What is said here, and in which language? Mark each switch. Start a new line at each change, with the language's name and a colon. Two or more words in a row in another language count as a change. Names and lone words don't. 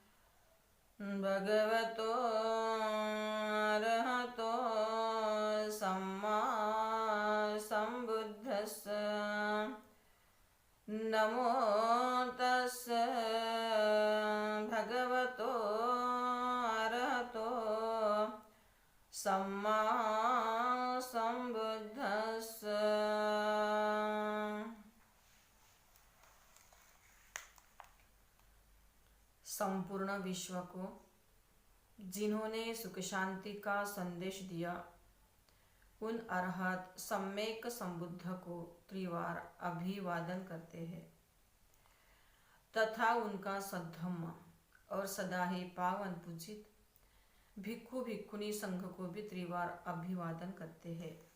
Pali: भगवतो अरहतो सम्मा सम्बुद्धस्स नमो तस्स भगवतो अरहतो सम्मा सम्बुद्धस्स।
Hindi: संपूर्ण विश्व को जिन्होंने सुख शांति का संदेश दिया, उन अरहत सम्यक संबुद्ध को त्रिवार अभिवादन करते हैं तथा उनका सद्धम्म और सदा ही पावन पूजित भिक्खु भिक्खुनी संघ को भी त्रिवार अभिवादन करते हैं।